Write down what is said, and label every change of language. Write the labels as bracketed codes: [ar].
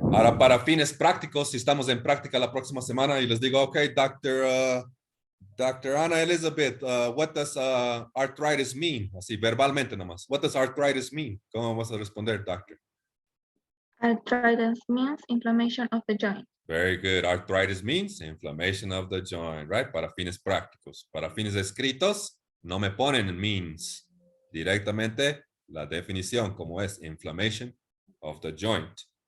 [es] Ahora, para fines prácticos, si estamos en práctica la próxima semana y les digo, okay, Dr. [en] Ana Elizabeth, what does arthritis mean? [es] Así, verbalmente nomás. [en] What does arthritis mean? [es] ¿Cómo vas a responder, doctor? [en] Arthritis means inflammation of the joint. Very good. Arthritis means inflammation of the joint, right? [es] Para fines prácticos. Para fines escritos, no me ponen means. Directamente la definición como es [en] inflammation of the joint.